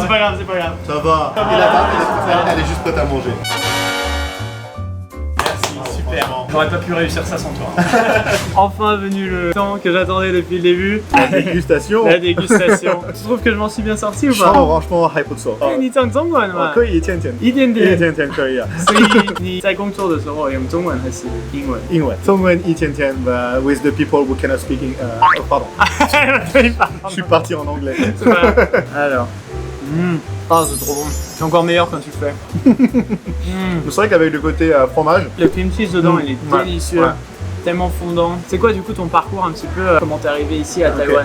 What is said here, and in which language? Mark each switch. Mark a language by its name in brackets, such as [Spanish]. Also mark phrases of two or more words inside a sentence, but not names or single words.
[French] c'est pas grave, c'est pas grave. Ça va. Ça Et va. la tarte, elle est juste prête à manger. Merci, super. Franchement, J'aurais pas pu réussir ça sans toi. Enfin venu le temps que j'attendais depuis le début. La dégustation. La dégustation. Tu trouves que je m'en suis bien sorti ou pas? [Chinese] franchement 还不错。你讲中文吗？可以一点点，一点点。可以啊。所以你在工作的时候用中文还是英文？英文，中文一点点 [English] ，with the people who cannot speak pardon. [French] Je suis parti en anglais. Alors. Ah, c'est trop bon. C'est encore meilleur quand tu le fais. C'est vrai qu'avec le côté fromage. Le [English] cream cheese [French] dedans, il est délicieux. Ouais. Tellement fondant. C'est quoi du coup ton parcours un petit peu? Comment t'es arrivé ici à Taïwan?